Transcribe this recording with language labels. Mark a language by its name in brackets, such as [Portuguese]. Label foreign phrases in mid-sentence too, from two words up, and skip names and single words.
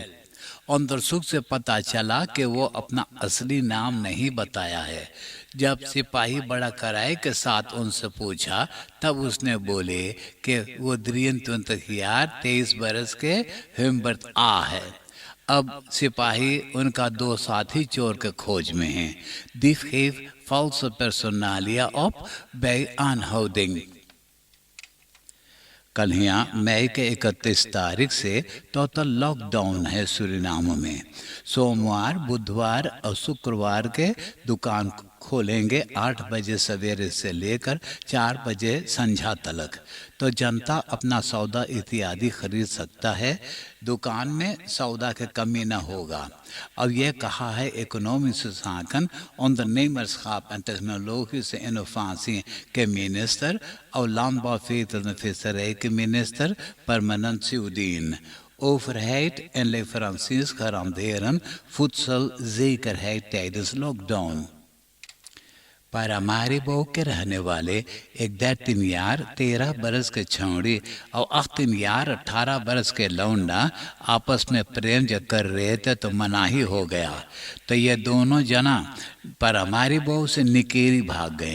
[Caribbean Hindustani] अंदर सुख से पता चला कि वो अपना असली नाम नहीं बताया है। जब सिपाही बड़ा कराए के साथ उनसे पूछा तब उसने बोले कि वो 23 बरस के हिम्बर्ट आ है। अब सिपाही उनका 2 साथी चोर के खोज में हैं। [Dutch] दिस geeft false personalia op bij aanhouding। [Caribbean Hindustani] कल यहाँ मई के 31 तारीख से [English] total lockdown [Caribbean Hindustani] है सूरीनाम में। सोमवार, बुधवार और शुक्रवार के दुकान खोलेंगे 8 बजे सवेरे से लेकर 4 बजे संझा तक, तो जनता अपना सौदा इत्यादि खरीद सकता है। दुकान में सौदा की कमी न होगा। अब यह कहा है इकोनॉमिक्स [Dutch] zaken, ondernemerschap en technologische innovatie [Caribbean Hindustani] के मिनिस्टर और [Dutch] landbouw, veeteelt en visserij [Caribbean Hindustani] के मिनिस्टर परमानेंट सिउदीन। [Dutch] Overheid en leveranciers garanderen voedselzekerheid tijdens lockdown। [Caribbean Hindustani] पारामारिबो के रहने वाले एक 13 बरस के छौड़ी और 18 बरस के लौंडा आपस में प्रेम जब कर रहे थे तो मनाही हो गया। तो ये दोनों जना पारामारिबो से निकेरी भाग गए।